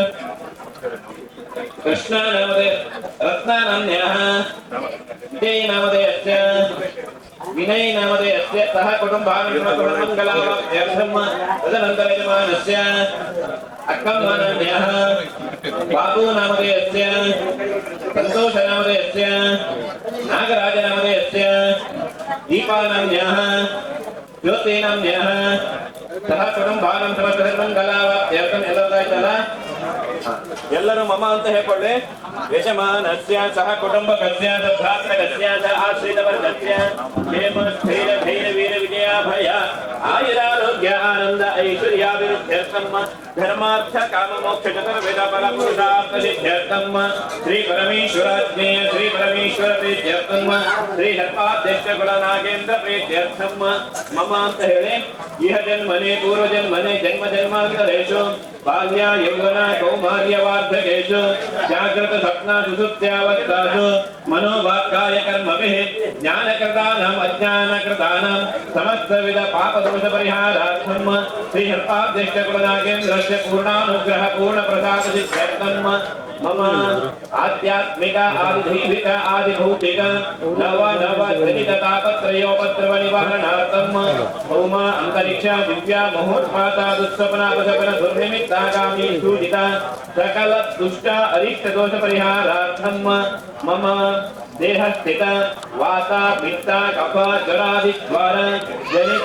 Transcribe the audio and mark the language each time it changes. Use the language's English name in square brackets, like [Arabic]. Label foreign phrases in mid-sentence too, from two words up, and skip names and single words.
[Sanskrit] कृष्णा नामधेय रत्ना नाम्न्यः विजय नामधेयस्य विनय नामधेयस्य सह कुटुम्बानुसृतमंगलावाप्त्यर्थं तदनंतर यजमानस्य अक्कम्म नाम्न्यः बाबू नामधेयस्य संतोष नामधेयस्य नागराज नामधेयस्य दीपा नाम्न्यः ज्योति नाम्न्यः सह कुटुम्बानुसृतमंगलावाप्त्यर्थं [Kannada] ಎಲ್ಲರೂ ಮಮ ಅಂತ ಹೇಳ್ಕೊಳ್ಳಿ [Sanskrit] ಯಜಮಾನಸ್ಯ ಸಹ ಕುಟುಂಬಕಸ್ಯ ಭ್ರಾತೃಕಸ್ಯ ಆಶ್ರಿತವರ್ಗಸ್ಯ ಹೇಮ ಸ್ಥೈರ್ಯ ಧೈರ್ಯ ವೀರ ವಿಜಯ ಭಯ ಆಯುರಾರೋಗ್ಯ ಆನಂದ ಐಶ್ವರ್ಯಾಭಿವೃದ್ಧ್ಯರ್ಥಂ ಧರ್ಮಾರ್ಥ ಕಾಮ ಮೋಕ್ಷ ಚತುರ್ವೇದ ಫಲ ಪುರುಷಾರ್ಥ ಸಿದ್ಧ್ಯರ್ಥಂ ಶ್ರೀ ಪರಮೇಶ್ವರಾಜ್ಞೇಯ ಶ್ರೀ ಪರಮೇಶ್ವರ ಪ್ರೀತ್ಯರ್ಥಂ ಶ್ರೀ ಸರ್ಪಾಧ್ಯಕ್ಷ ಕುಲ ನಾಗೇಂದ್ರ ಪ್ರೀತ್ಯರ್ಥಂ ಮಮ [Kannada] ಅಂತ ಹೇಳಿ [Sanskrit] ಇಹ ಜನ್ಮನೆ ಪೂರ್ವ ಜನ್ಮನೆ ಜನ್ಮ ಜನ್ಮಾಂತರೇಷು ಬಾಲ್ಯ ಯೌವನ ಕೌಮಾರ್ಯ ವಾರ್ಧಕೇಶು ಜಾಗೃತ ಸ್ವಪ್ನ ಸುಷುಪ್ತ್ಯಾವಸ್ಥಾಸು ಮನೋವಾಕ್ಕಾಯ ಕರ್ಮಭಿಃ ಜ್ಞಾನಕೃತಾನಾಂ ಅಜ್ಞಾನಕೃತಾನಾಂ ಸಮಸ್ತವಿಧ ಪಾಪದೋಷ ಪರಿಹಾರಾರ್ಥಂ ಶ್ರೀ ಸರ್ಪಾಧ್ಯಕ್ಷ ಕುಲನಾಗೇಂದ್ರಸ್ಯ ಪೂರ್ಣಾನುಗ್ರಹ ಪೂರ್ಣ ಪ್ರಸಾದ ಸಿದ್ಧ್ಯರ್ಥಂ मम आध्यात्मिक आदिदैविक आदिभौतिक नव नव जनित तापत्रयोपद्रव निवारणार्थं भौम अंतरिक्ष दिव्य महोत्पाता दुःस्वप्नापशकन दुर्निमित्तागामी सूजित सकल दुष्ट अरिष्ट दोष परिहारार्थं मम देहस्थित वाता पित्त कफ जरादि द्वार जनित